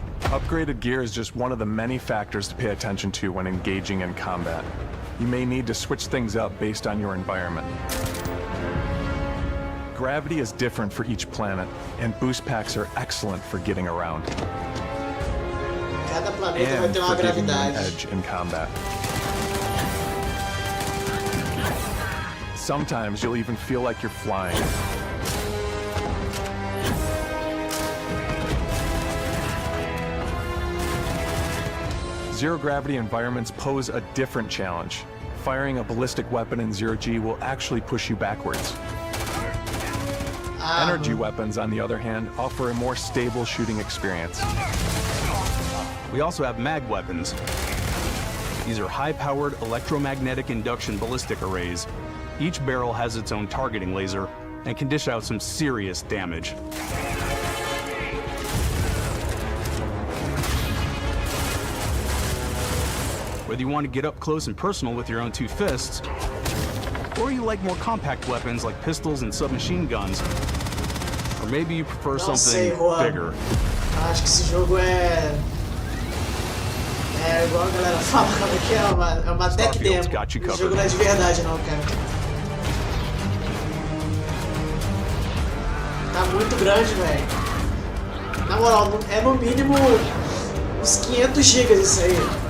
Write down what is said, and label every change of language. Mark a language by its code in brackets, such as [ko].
[en] Upgraded gear is just one of the many factors to pay attention to when engaging in combat. You may need to switch things up based on your environment. Gravity is different for each planet, and boost packs are excellent for getting around. [pt] Cada planeta vai ter uma gravidade. [en] Edge in combat. Sometimes you'll even feel like you're flying. Zero-gravity environments pose a different challenge. Firing a ballistic weapon in zero-G will actually push you backwards. Energy weapons, on the other hand, offer a more stable shooting experience. We also have mag weapons. These are high-powered electromagnetic induction ballistic arrays. Each barrel has its own targeting laser and can dish out some serious damage. Whether you want to get up close and personal with your own two fists, or you like more compact weapons like pistols and submachine guns, or maybe you prefer something bigger. [pt] Acho que esse jogo é igual a galera fala, como é que é? É uma tech demo. O jogo não é de verdade não, cara. Tá muito grande, velho. Na moral, é no mínimo uns 500 GB isso aí.